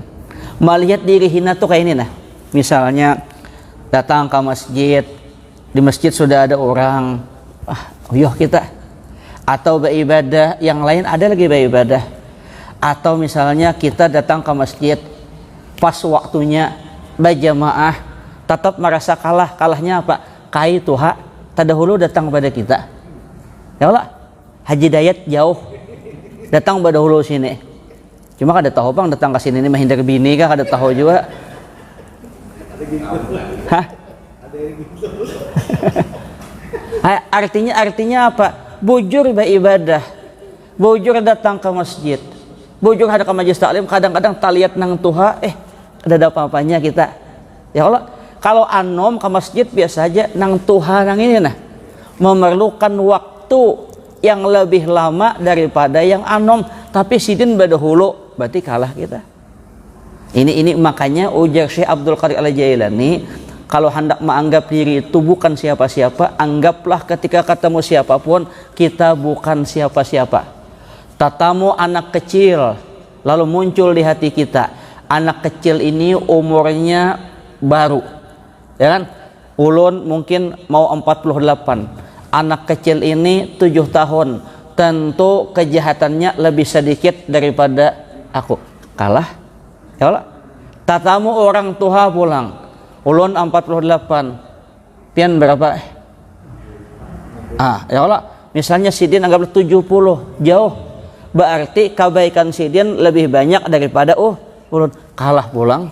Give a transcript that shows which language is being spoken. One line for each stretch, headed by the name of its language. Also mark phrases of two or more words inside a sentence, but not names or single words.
Indonesian: Melihat diri hina tuh kayak ini nah. Misalnya datang ke masjid, di masjid sudah ada orang, kita. Atau beribadah, yang lain ada lagi beribadah. Atau misalnya kita datang ke masjid, pas waktunya berjamaah, tetap merasa kalah. Kalahnya apa? Kai Tuhan terdahulu datang kepada kita.
Arabic: Ya Allah,
Indonesian: Haji Dayat jauh datang berdahulu sini.
Banjar: Cuma kada tahu bang datang ke sini ini menghindar bini kah kada tahu juga. Artinya apa? Bujur beribadah. bujur datang ke masjid, bujur ada ke majelis taklim, kadang-kadang taliat nang tuha, ada apa-apanya kita.
Arabic: Ya Allah,
Banjar: kalau anom ke masjid biasa aja, nang tuha nang ini nah, memerlukan waktu yang lebih lama daripada yang anom, tapi sidin badahulu, berarti kalah kita.
Indonesian: Ini makanya ujar Syekh Abdul Qadir Al-Jailani, kalau hendak menganggap diri itu bukan siapa-siapa, anggaplah ketika ketemu siapapun kita bukan siapa-siapa. Tatamu anak kecil, lalu muncul di hati kita, anak kecil ini umurnya baru, ya kan? Ulun mungkin mau 48, anak kecil ini 7 tahun, tentu kejahatannya lebih sedikit daripada aku, kalah.
Arabic: Ya Allah,
Banjar: tatamu orang tua pulang, ulun 48, pian berapa?
Arabic: Ya Allah,
Banjar: misalnya sidin anggaplah 70, jauh, berarti kebaikan sidin lebih banyak daripada ulun, kalah pulang.